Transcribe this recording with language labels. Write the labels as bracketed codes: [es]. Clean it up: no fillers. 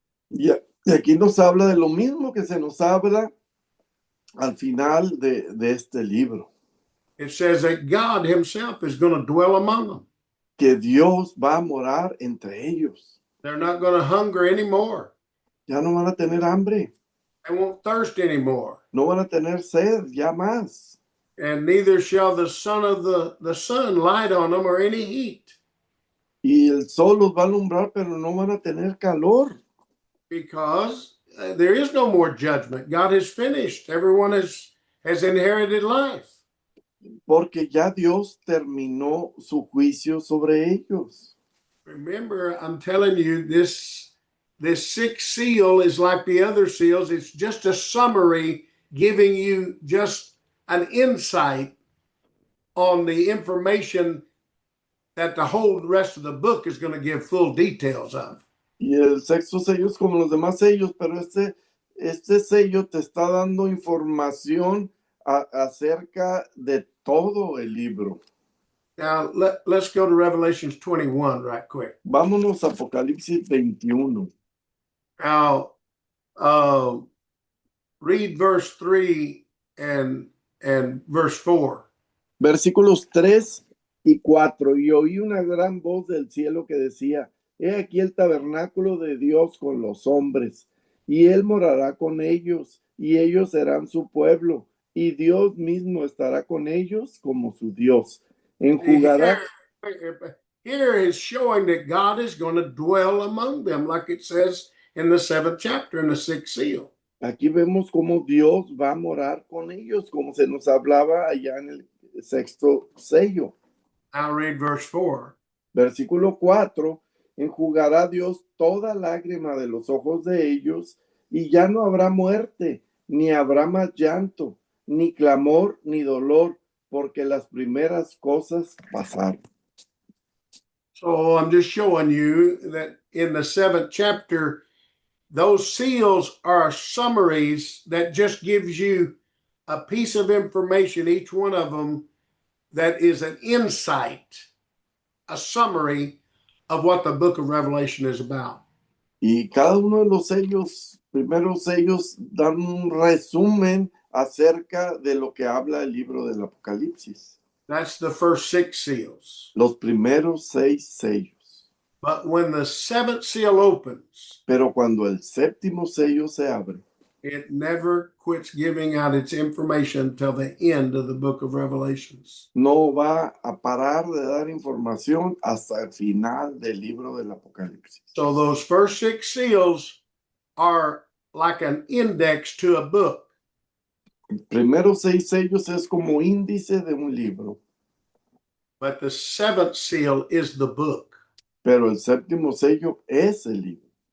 [es] Y aquí nos habla de lo mismo que se nos habla al final de este libro, [en] It says that God himself is going to dwell among them. [es] que Dios va a morar entre ellos. [en] They're not going to hunger anymore. [es] Ya no van a tener hambre, [en] They won't thirst anymore. [es] no van a tener sed ya más. [en] And neither shall the sun of the sun light on them or any heat. [es] Y el sol los va a alumbrar, pero no van a tener calor. [en] Because there is no more judgment. God has finished. Everyone has inherited life. [es] Porque ya Dios terminó su juicio sobre ellos. [en] Remember, I'm telling you, this sixth seal is like the other seals. It's just a summary giving you just an insight on the information that the whole rest of the book is going to give full details of. [es] Y el sexto sello es como los demás sellos, pero este sello te está dando información acerca de todo el libro. [en] Now, let's go to Revelations 21 right quick. [es] Vámonos a Apocalipsis 21. [en] Now, read verse 3 and verse 4. [es] Versículos 3 y 4. Y oí una gran voz del cielo que decía: He aquí el tabernáculo de Dios con los hombres, y él morará con ellos, y ellos serán su pueblo, y Dios mismo estará con ellos como su Dios. Enjugará. [en] Here is showing that God is going to dwell among them, like it says in the 7th chapter in the 6th seal. [es] Aquí vemos cómo Dios va a morar con ellos, como se nos hablaba allá en el sexto sello. [en] I'll read verse 4. [es] Versículo 4. Enjugará Dios toda lágrima de los ojos de ellos, y ya no habrá muerte, ni habrá más llanto, ni clamor, ni dolor, porque las primeras cosas pasaron. [en] So I'm just showing you that in the 7th chapter, those seals are summaries that just gives you a piece of information, each one of them, that is an insight, a summary of what the book of Revelation is about. [es] Y cada uno de los sellos, primeros sellos, dan un resumen acerca de lo que habla el libro del Apocalipsis. [en] That's the first 6 seals. [es] Los primeros 6 sellos. [en] But when the 7th seal opens, [es] Pero cuando el séptimo sello se abre, [en] it never quits giving out its information till the end of the book of Revelations. [es] no va a parar de dar información hasta el final del libro del Apocalipsis. [en] So those first 6 seals are like an index to a book. [es] Los primeros 6 sellos es como índice de un libro, [en] But the 7th seal is the book. [es] pero el séptimo sello es el libro.